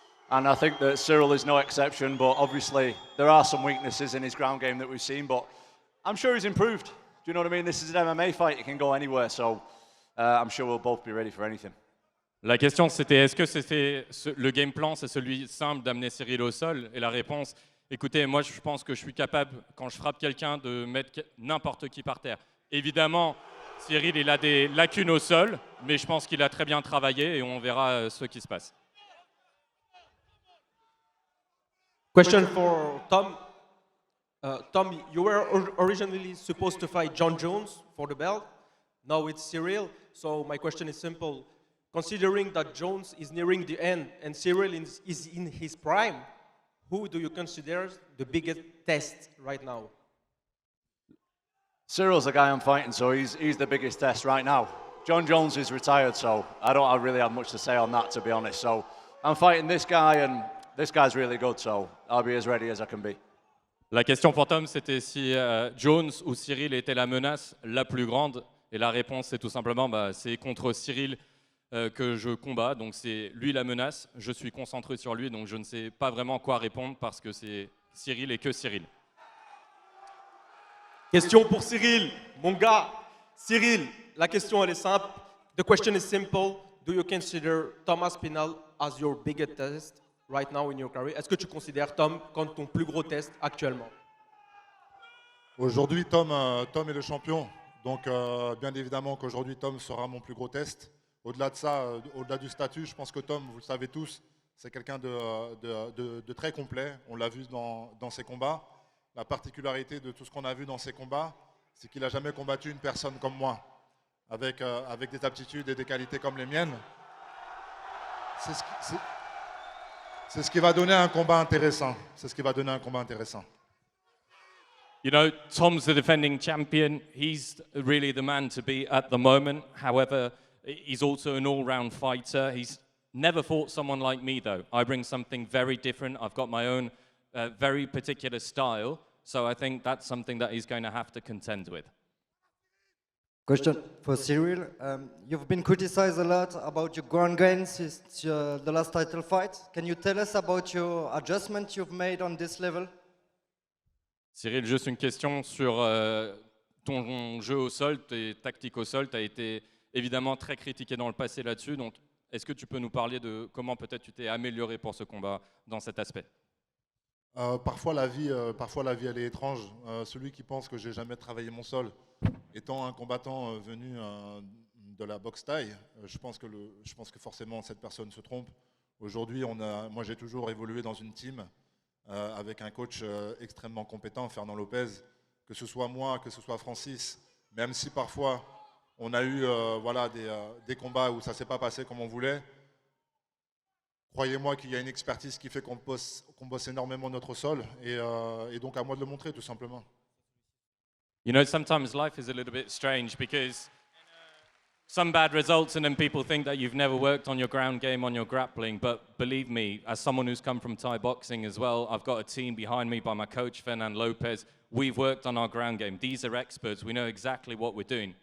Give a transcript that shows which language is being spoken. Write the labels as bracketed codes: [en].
[en] And I think that Ciryl is no exception, but obviously there are some weaknesses in his ground game that we've seen, but I'm sure he's improved. Do you know what I mean? This is an MMA fight, it can go anywhere, so I'm sure we'll both be ready for anything. [fr] La question, c'était est-ce que le game plan, c'est celui simple d'amener Ciryl au sol? Et la réponse, écoutez, moi je pense que je suis capable, quand je frappe quelqu'un, de mettre n'importe qui par terre. Évidemment, Ciryl, il a des lacunes au sol, mais je pense qu'il a très bien travaillé et on verra ce qui se passe. [en] Question for Tom. Tom, you were originally supposed to fight John Jones for the belt. Now it's Ciryl. So my question is simple. Considering that Jones is nearing the end and Ciryl is in his prime, who do you consider the biggest test right now? Cyryl's the guy I'm fighting, so he's the biggest test right now. John Jones is retired, so I don't really have much to say on that, to be honest. So I'm fighting this guy, and this guy's really good, so I'll be as ready as I can be. [fr] La question pour Tom, c'était si Jones ou Ciryl était la menace la plus grande. Et la réponse, c'est tout simplement, c'est contre Ciryl que je combats. Donc c'est lui la menace. Je suis concentré sur lui, donc je ne sais pas vraiment quoi répondre parce que c'est Ciryl et que Ciryl. Question pour Ciryl, mon gars. Ciryl, la question elle est simple. [en] The question is simple. Do you consider Tom Aspinall as your biggest test right now in your career? [fr] Est-ce que tu considères Tom comme ton plus gros test actuellement? Aujourd'hui, Tom est le champion. Donc, bien évidemment qu'aujourd'hui, Tom sera mon plus gros test. Au-delà de ça, au-delà du statut, je pense que Tom, vous le savez tous, c'est quelqu'un de très complet. On l'a vu dans ses combats. La particularité de tout ce qu'on a vu dans ses combats, c'est qu'il n'a jamais combattu une personne comme moi, avec des aptitudes et des qualités comme les miennes. C'est ce qui va donner un combat intéressant. C'est ce qui va donner un combat intéressant. [en] You know, Tom's the defending champion. He's really the man to beat at the moment. However, he's also an all-round fighter. He's never fought someone like me, though. I bring something very different. I've got my own very particular style. So I think that's something that he's going to have to contend with. Question for Ciryl. You've been criticized a lot about your ground game since the last title fight. Can you tell us about your adjustment you've made on this level? [fr] Ciryl, juste une question sur ton jeu au sol, tes tactiques au sol. Tu as été évidemment très critiqué dans le passé là-dessus. Donc, est-ce que tu peux nous parler de comment peut-être tu t'es amélioré pour ce combat dans cet aspect? Parfois la vie, elle est étrange. Celui qui pense que j'ai jamais travaillé mon sol, étant un combattant venu de la boxe thaï, je pense que forcément cette personne se trompe. Aujourd'hui, moi j'ai toujours évolué dans une team avec un coach extrêmement compétent, Fernand Lopez, que ce soit moi, que ce soit Francis, même si parfois on a eu voilà, des combats où ça ne s'est pas passé comme on voulait. Croyez-moi qu'il y a une expertise qui fait qu'on bosse énormément notre sol et donc à moi de le montrer tout simplement. [en] You know, sometimes life is a little bit strange because some bad results and then people think that you've never worked on your ground game, on your grappling. But believe me, as someone who's come from Thai boxing as well, I've got a team behind me by my coach, Fernand Lopez. We've worked on our ground game. These are experts. We know exactly what we're doing.